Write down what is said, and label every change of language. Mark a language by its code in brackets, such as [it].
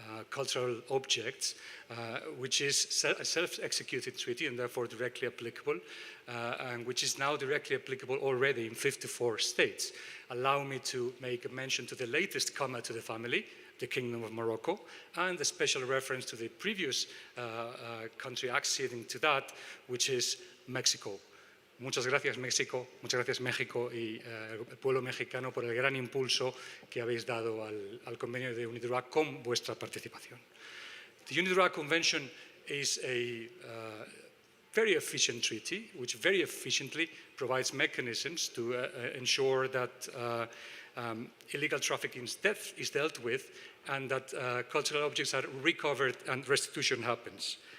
[en] cultural objects, which is a self-executed treaty and therefore directly applicable, and which is now directly applicable already in 54 states. Allow me to make a mention to the latest comer to the family, the Kingdom of Morocco, and a special reference to the previous country acceding to that, which is Mexico. [es] Muchas gracias, México, muchas gracias, México y el pueblo mexicano por el gran impulso que habéis dado al convenio de UNIDROIT con vuestra participación. [en] The UNIDROIT Convention is a very efficient treaty, which very efficiently provides mechanisms to ensure that illegal trafficking is dealt with and that cultural objects are recovered and restitution happens.